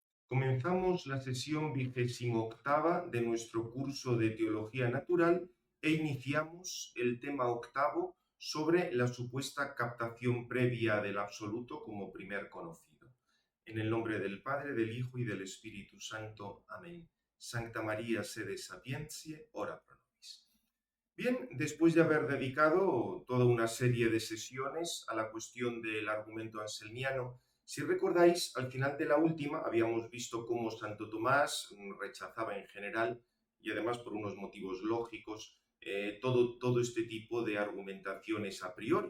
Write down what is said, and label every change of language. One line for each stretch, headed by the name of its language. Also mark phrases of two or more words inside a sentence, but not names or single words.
Spanish: Comenzamos la sesión 28ª de nuestro curso de Teología Natural e iniciamos el tema octavo sobre la supuesta captación previa del absoluto como primer conocido. En el nombre del Padre, del Hijo y del Espíritu Santo. Amén.
Latin: Sancta María, sede sapientiae, ora pro nobis.
Spanish: Bien, después de haber dedicado toda una serie de sesiones a la cuestión del argumento anselmiano, si recordáis, al final de la última habíamos visto cómo Santo Tomás rechazaba en general, y además por unos motivos lógicos, todo este tipo de argumentaciones a priori.